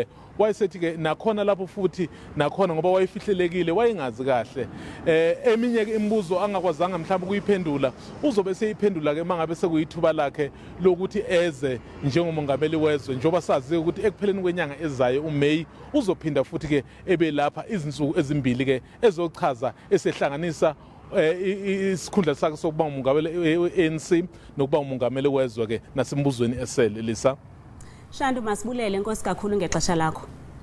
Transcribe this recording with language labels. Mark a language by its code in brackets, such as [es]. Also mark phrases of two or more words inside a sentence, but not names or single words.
[zu] Wayesethi ke nakhona lapho futhi nakhona ngoba wayefihlelekile wayingazi kahle eminye ke imibuzo angakwazanga mhlawumbe ukuyiphendula uzobe seyiphendula ke mangabe sekuyithuba lakhe lokuthi eze njengomongameli wezwe njoba sazi ukuthi ekupheleni kwenyanga ezayo uMay uzophinda futhi ke ebe lapha izinsuku ezimbili ke ezochaza esehlanganisa isikhundla sakhe sokuba umongameli we-ANC nokuba umongameli wezwe ke nasembuzweni esele. Lisa [xh] Shandu, masibulele, Nkosi kakhulu ngexesha lakho.